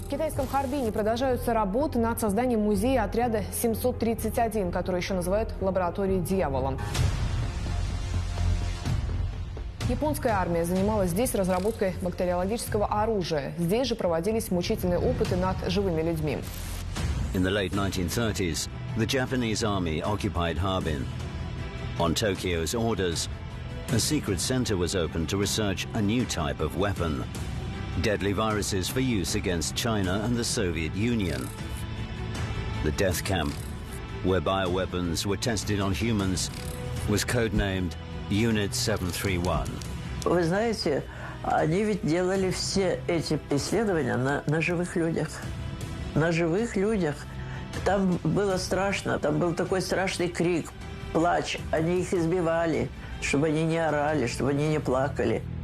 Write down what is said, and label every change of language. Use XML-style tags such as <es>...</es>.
<ru>В китайском Харбине продолжаются работы над созданием музея отряда 731, который еще называют лабораторией дьявола. Японская армия занималась здесь разработкой бактериологического оружия. Здесь же проводились мучительные опыты над живыми людьми.</ru> <en>In the late 1930s, the Japanese army occupied Harbin. On Tokyo's orders, a secret center was opened to research a new type of weapon, deadly viruses for use against China and the Soviet Union. The death camp, where bioweapons were tested on humans, was codenamed Unit 731.</en> <ru>Вы знаете, они ведь делали все эти исследования на живых людях. На живых людях. Там было страшно, там был такой страшный крик, плач. Они их избивали, чтобы они не орали, чтобы они не плакали.</ru>